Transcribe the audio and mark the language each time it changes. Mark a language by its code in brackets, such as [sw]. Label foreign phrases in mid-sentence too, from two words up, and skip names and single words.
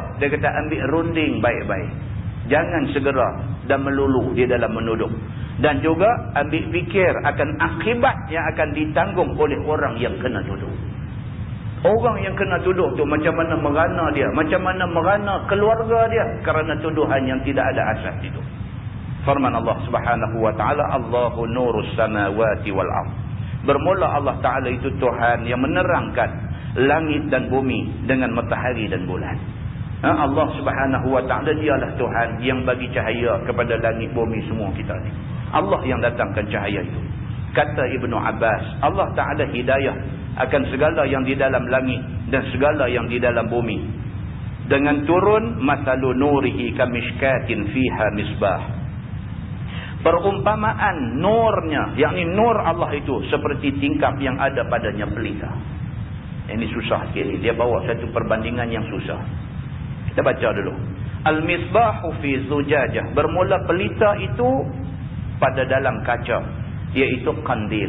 [ms] Dia kata ambil runding baik-baik. Jangan segera dan melulu di dalam menuduh. Dan juga ambil fikir akan akibat yang akan ditanggung oleh orang yang kena tuduh. Orang yang kena tuduh tu macam mana merana dia, macam mana merana keluarga dia kerana tuduhan yang tidak ada asas itu. Firman Allah [ar] سبحانه وتعالى, الله نور السماوات والأرض. [ms] Bermula Allah Taala itu Tuhan yang menerangkan langit dan bumi dengan matahari dan bulan. Allah [ar] سبحانه وتعالى [ms] dialah Tuhan yang bagi cahaya kepada langit bumi semua kita ni. Allah yang datangkan cahaya itu. Kata Ibnu Abbas, Allah Taala hidayah akan segala yang di dalam langit dan segala yang di dalam bumi. Dengan turun [ar] مثل نوره كمشكاة فيها مصباح. [ms] Perumpamaan nurnya, yakni nur Allah itu seperti tingkap yang ada padanya pelita. Ini susah sikit ni. Dia bawa satu perbandingan yang susah. Kita baca dulu. [ar] المصباح في زجاجة. [ms] Bermula pelita itu pada dalam kaca, iaitu kandil.